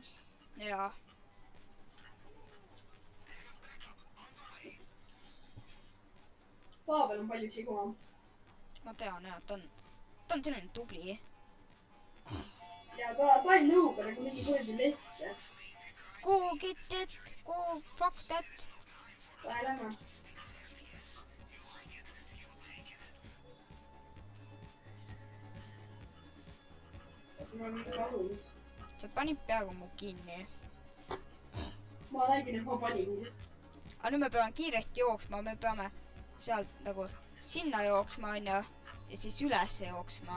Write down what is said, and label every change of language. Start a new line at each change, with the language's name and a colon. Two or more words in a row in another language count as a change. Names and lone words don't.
Estonian: jaa. Pavel on palju siguma. ma tean jah, ta on selline tubli. ja ta ei nõuga nagu mingi kuradi leste.
English: Go get that, go fuck that.
Estonian: Lähe lähme. ma olen nüüd kadunud. sa panid peaaegu mu kinni. ma nägin, et ma panin. aga nüüd me peame kiiresti jooksma, me peame sealt nagu sinna jooksma onju ja siis ülesse jooksma.